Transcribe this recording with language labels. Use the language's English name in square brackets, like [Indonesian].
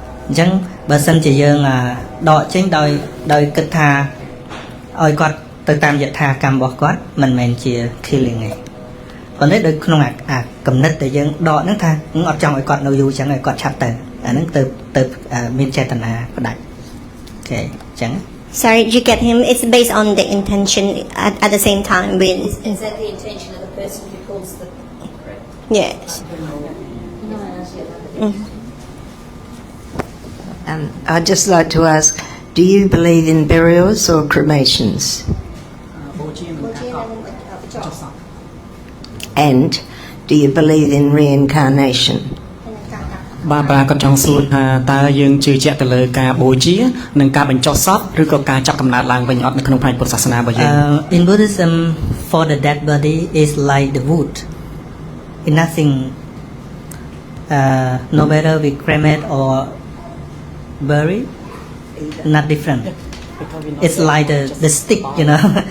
[Khmer] អញ្ចឹងបើសិនជាយើងដកចេញដោយគិតថាឲ្យគាត់ទៅតាមយថាកម្មរបស់គាត់មិនមែនជា killing ទេប៉ុន្តែដោយក្នុងអាកំណត់ដែលយើងដកហ្នឹងថាអត់ចង់ឲ្យគាត់នៅយូរអញ្ចឹងឲ្យគាត់ឆាប់ទៅអាហ្នឹងទៅមានចេតនាផ្ដាច់អូខេអញ្ចឹង [English] Sorry, you get him. It's based on the intention at the same time. Is that the intention of the person who calls the... Yes. I'd just like to ask, do you believe in burials or cremations? And do you believe in reincarnation? [Khmer] បាទគាត់ចង់សួរថាតើយើងជឿជាក់ទៅលើការបូជានិងការបញ្ចុះសពឬក៏ការចាប់កំណើតឡើងវិញអត់នៅក្នុងផ្នែកពុទ្ធសាសនារបស់យើង [English] In Buddhism for the dead body is like the wood. It's nothing no matter we cremate or bury, not different. It's like the stick, you know.